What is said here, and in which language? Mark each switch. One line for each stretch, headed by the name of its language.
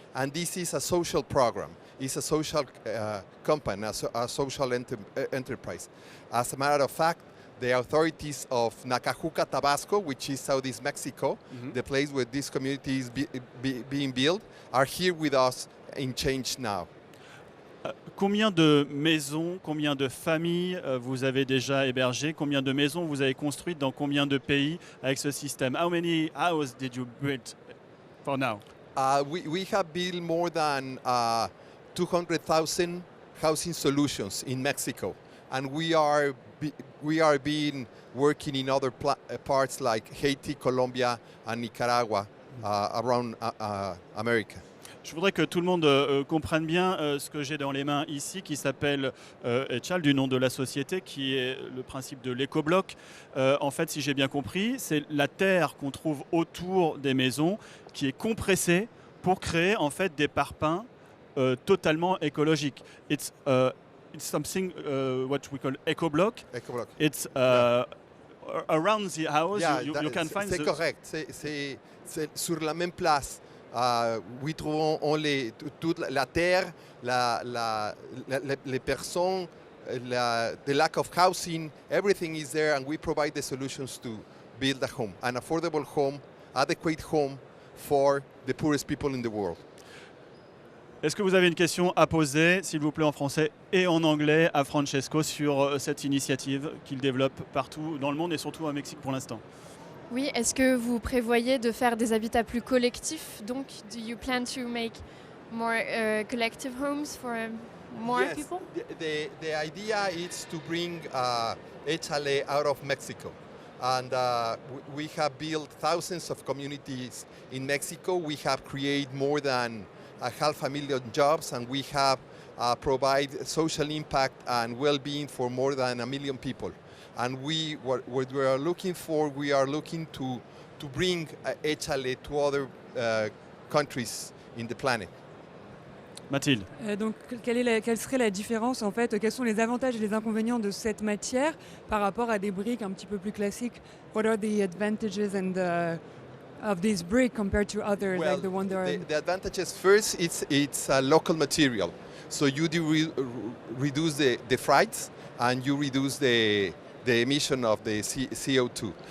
English: And this is a social program. It's a social company, a social enterprise. As a matter of fact, the authorities of Nacajuca, Tabasco, which is southeast Mexico, the place where this community is being built, are here with us in ChangeNow.
French: Combien de maisons, combien de familles vous avez déjà hébergées? Combien de maisons vous avez construites dans combien de pays avec ce système?
English: How many houses did you build for now? We have built more than 200,000 housing solutions in Mexico, and we are being working in other parts like Haiti, Colombia, and Nicaragua around America.
French: Je voudrais que tout le monde comprenne bien ce que j'ai dans les mains ici, qui s'appelle Echal, du nom de la société, qui est le principe de l'éco-bloc. En fait, si j'ai bien compris, c'est la terre qu'on trouve autour des maisons qui est compressée pour créer en fait des parpaings totalement écologiques.
English: It's something what we call eco-block. Eco-block. It's around the house. You can find
French: c'est correct. C'est sur la même place.
English: We trouvons toute la terre, les personnes, the lack of housing, everything is there, and we provide the solutions to build a home, an affordable home, adequate home for the poorest people in the world.
French: Est-ce que vous avez une question à poser, s'il vous plaît, en français et en anglais, à Francesco sur cette initiative qu'il développe partout dans le monde et surtout au Mexique pour l'instant? Oui, est-ce que vous prévoyez de faire des habitats plus collectifs?
English: Donc, do you plan to make more collective homes for more Yes, people? the idea is to bring Echale out of Mexico. And we have built thousands of communities in Mexico. We have created more than 500,000 jobs, and we have provide social impact and well-being for more than 1 million people. And what we are looking for, we are looking to bring Echale to other countries in the planet. Mathilde.
French: Donc, quelle serait la différence en fait? Quels sont les avantages et les inconvénients de cette matière par rapport à des briques un petit peu plus classiques?
English: What are the advantages of this brick compared to others, Well, like the one that are... the advantages first, it's a local material, so you reduce the freights and you reduce the emission of the CO2.